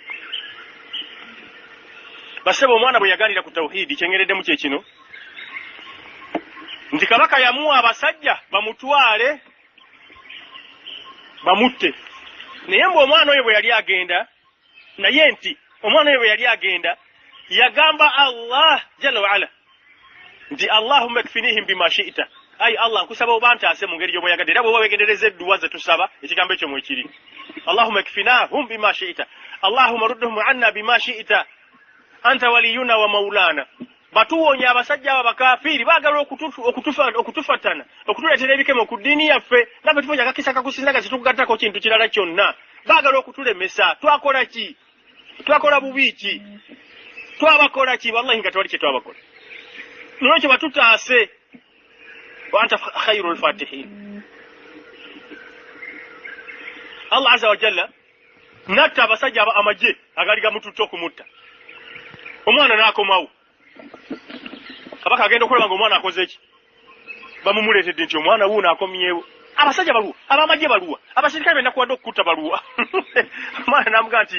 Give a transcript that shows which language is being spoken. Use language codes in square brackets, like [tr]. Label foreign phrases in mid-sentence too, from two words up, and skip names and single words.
[lg] basebe omwana bwe yaganira ku tawhiidi kyengereddemu kye kino nti kabaka yamuwa abasajja bamutwale bamutte naye mbu omwana oyo bwe yali agenda naye nti omwana oyo bwe yali agenda yagamba Allah [ar] جل وعلا [lg] nti [ar] اللهم اكفنيهم بما شئت [lg] ayi Allah nkusaba oba ntaase mu ngeri gy'obweyagadde era bw'oba weegendereza edduwa ze tusaba ekigambo ekyo mwekiri [ar] اللهم اكفناهم بما شئت اللهم ردهم عنا بما شئت أنت ولينا ومولانا [lg] batuwonya abasajja aba bakafiiri baagala okutufatana okutuleetera ebikemo ku ddiini yaffe naffe tufonya akakisa kakusinza nga situkugattako kintu kirala kyonna baagala okutulemesa twakola ki twakola bubi ki twabakola ki wallahi nga tewali kye twabakola nolwekyo batutaase [ar] وأنت خير الفاتحين [lg] Allah [ar] عز وجل [lg] natta abasajja amagye agali gamututte okumutta omwana n'akomawo kabaka agenda okulaba nga omwana akoze ki bamumuleetedde nti omwana wuuno akomyewo abasajja baluwa abamagye baluwa abasirikale benda kuwadde okukutta baluwa omwana n'amugaa nti